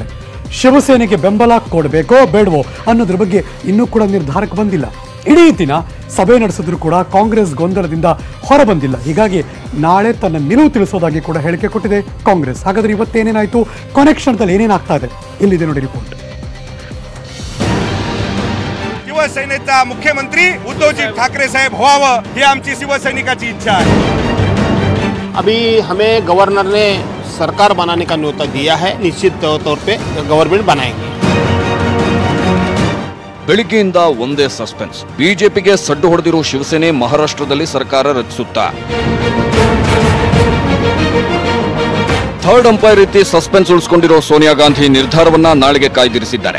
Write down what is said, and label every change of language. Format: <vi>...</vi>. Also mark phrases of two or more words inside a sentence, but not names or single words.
<kn>ಶಿವಸೇನೆಗೆ ಬೆಂಬಲ ಕೊಡಬೇಕೋ ಬೇಡವೋ ಅನ್ನೋದ್ರ ಬಗ್ಗೆ ಇನ್ನೂ ಕೂಡ ನಿರ್ಧಾರಕ್ಕೆ ಬಂದಿಲ್ಲ. ಇಡೀ ದಿನ ಸಭೆ ನಡೆಸಿದ್ರು ಕೂಡ ಕಾಂಗ್ರೆಸ್ ಗೊಂದಲದಿಂದ ಹೊರಬಂದಿಲ್ಲ. ಹೀಗಾಗಿ ನಾಳೆ ತನ್ನ ನಿಲುವು ತಿಳಿಸೋದಾಗಿ ಕೂಡ ಹೇಳಿಕೆ ಕೊಟ್ಟಿದೆ ಕಾಂಗ್ರೆಸ್. ಹಾಗಾದ್ರೆ ಇವತ್ತೇನೇನಾಯ್ತು, ಕೊನೆ ಕ್ಷಣದಲ್ಲಿ ಏನೇನಾಗ್ತಾ ಇದೆ, ಇಲ್ಲಿದೆ ನೋಡಿ ರಿಪೋರ್ಟ್.</kn> <mr>शिवसेनेचा मुख्यमंत्री उद्धवजी ठाकरे साहेब व्हावं ही आमची शिवसैनिकाची इच्छा आहे.</mr> <hi>अभी हमें गवर्नर ने सरकार बनाने का न्योता दिया है. निश्चित तौर पे गवर्नमेंट बनाएंगे.</hi> <kn>ಬೆಳಿಗ್ಗೆಯಿಂದ ಒಂದೇ ಸಸ್ಪೆನ್ಸ್. ಬಿಜೆಪಿಗೆ ಸಡ್ಡು ಹೊಡೆದಿರೋ ಶಿವಸೇನೆ ಮಹಾರಾಷ್ಟ್ರದಲ್ಲಿ ಸರ್ಕಾರ ರಚಿಸುತ್ತಾ ಥರ್ಡ್ ಅಂಪೈರ್ ರೀತಿ ಸಸ್ಪೆನ್ಸ್ ಉಳಿಸಿಕೊಂಡಿರೋ ಸೋನಿಯಾ ಗಾಂಧಿ ನಿರ್ಧಾರವನ್ನ ನಾಳೆಗೆ ಕಾಯ್ದಿರಿಸಿದ್ದಾರೆ.</kn>